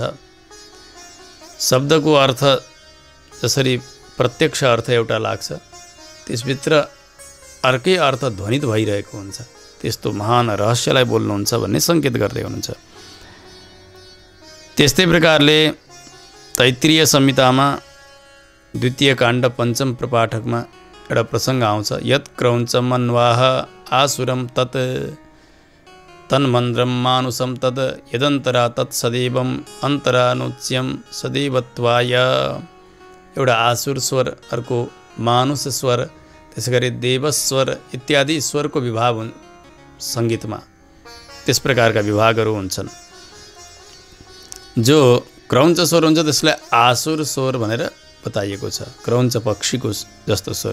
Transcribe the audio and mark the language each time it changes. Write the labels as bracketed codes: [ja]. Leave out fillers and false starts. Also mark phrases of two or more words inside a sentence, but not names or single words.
[ne] शब्दको अर्थ जसरी प्रत्यक्ष अर्थ एउटा लाग्छ त्यसभित्र अर्कै अर्थ ध्वनित भइरहेको हुन्छ, त्यस्तो महान रहस्यलाई बोल्नुहुन्छ भन्ने सङ्केत गर्दै हुनुहुन्छ। त्यस्तै प्रकारले तैत्तिरीय संहितामा द्वितीय काण्ड पञ्चम प्रपाठकमा एउटा प्रसङ्ग आउँछ [sa] यत् क्रौञ्चमन्वाह आसुरम तत् तन्मन्द्रम मानुषम तद यदन्तरा तत् सदैवम अन्तरानुच्यम सदैवत्वाय। [ne] एउटा आसुर स्वर, अर्को मानुष स्वर, त्यसै गरी देवस्वर इत्यादि स्वरको विभाग सङ्गीतमा त्यस प्रकारका विभागहरू हुन्छन्। जो क्रौञ्च स्वर हुन्छ त्यसलाई आसुर स्वर भनेर बताइएको छ, क्रौञ्च पक्षीको जस्तो स्वर।